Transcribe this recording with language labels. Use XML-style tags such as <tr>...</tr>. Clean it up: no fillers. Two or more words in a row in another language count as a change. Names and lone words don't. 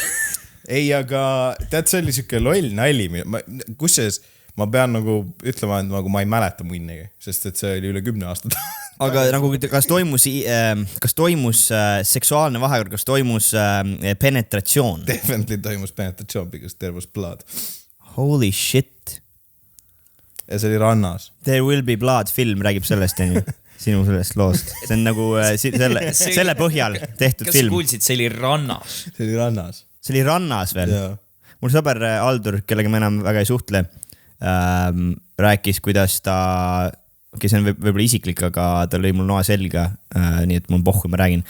<et>Ei, aga tead, see oli siuke loll nali. Kusses ma pean nagu ütlema, et nagu ma ei mäleta munnegi, sest et see oli üle 10 aastat. Aga nagu kas toimus seksuaalne vahekord, kas toimus penetratsioon? Definitely toimus penetratsioon,</et> <en>because there was blood. Holy shit.</en> <et>Ja see oli rannas. There will be blood film räägib sellest, sinu sellest loost. See on nagu selle põhjal tehtud film. Kas film. sa kuulsid, see oli rannas? See oli rannas. See oli rannas veel. Mul sõber Aldur, kellega me enam väga ei suhtle, rääkis, kuidas ta, see on võib-olla isiklik, aga ta lõi mul noa selga, nii et mul pohku ma räägin.</et>